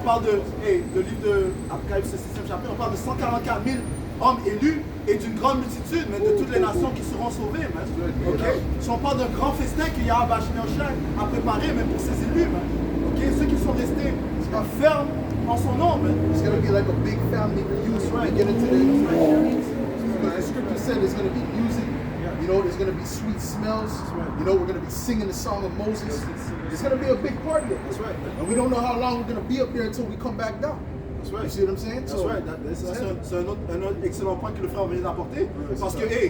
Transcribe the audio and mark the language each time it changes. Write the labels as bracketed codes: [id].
[fr] On parle de livre de Apocalypse 6e chapitre, on parle de 144 000 hommes élus et d'une grande multitude, mais de toutes les nations qui seront sauvées, ok? Si on parle d'un grand festin que Yahweh Shai a préparé, même pour ses élus, ok? Ceux qui sont restés fermes en son nom, [en] It's going to be like a big family reunion. Right. Get into the scripture said there's going to be music. You know, there's going to be sweet smells. You know, we're going to be singing the song of Moses. It's going to be a big party. That's right. And we don't know how long we're going to be up there until we come back down. That's right. You see what I'm saying? That's right. [fr] C'est un autre excellent point que le frère vient d'apporter. Parce que,